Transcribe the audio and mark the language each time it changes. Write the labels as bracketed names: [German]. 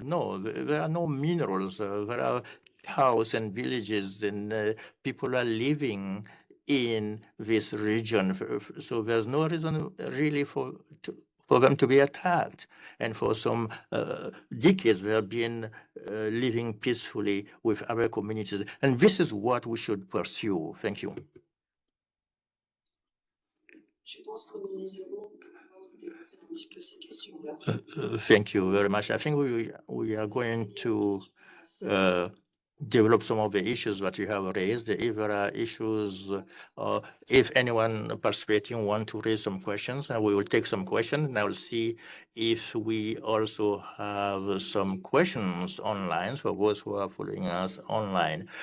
[English] No, there are no minerals. There are towns and villages, and people are living in this region. So there's no reason really for them to be attacked. And for some decades, they have been living peacefully with other communities. And this is what we should pursue. Thank you. [French] Je pense que nous allons aborder un petit peu ces questions. [English] Thank you very much. I think we are going to develop some of the issues that you have raised. If there are issues, if anyone participating want to raise some questions, we will take some questions, and I will see if we also have some questions online for those who are following us online.